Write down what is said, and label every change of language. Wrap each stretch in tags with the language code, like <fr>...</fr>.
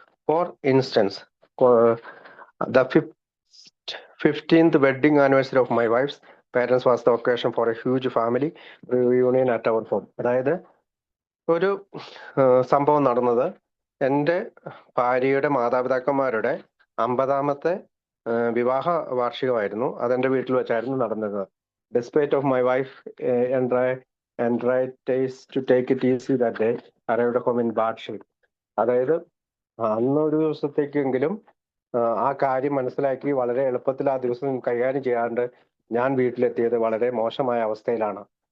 <en>For instance, the 15th wedding anniversary of my wife's parents was the occasion for a huge family reunion at our home.</en> <ml>അതായത് ഒരു സംഭവം നടന്നത് എൻ്റെ ഭാര്യയുടെ മാതാപിതാക്കന്മാരുടെ 50ാമത്തെ വിവാഹ വാർഷികമായിരുന്നു. അതെൻ്റെ വീട്ടിൽ വെച്ചായിരുന്നു നടന്നത്.</ml> <en>Despite of my wife anxieties to take it easy that day, arrived home in bad shape.</en> <ml>അതായത് അന്നൊരു ദിവസത്തേക്കെങ്കിലും ആ കാര്യം മനസ്സിലാക്കി വളരെ എളുപ്പത്തിൽ ആ ദിവസം കൈകാര്യം ചെയ്യാണ്ട് ഞാൻ വീട്ടിലെത്തിയത് വളരെ മോശമായ അവസ്ഥയിലാണ്.</ml>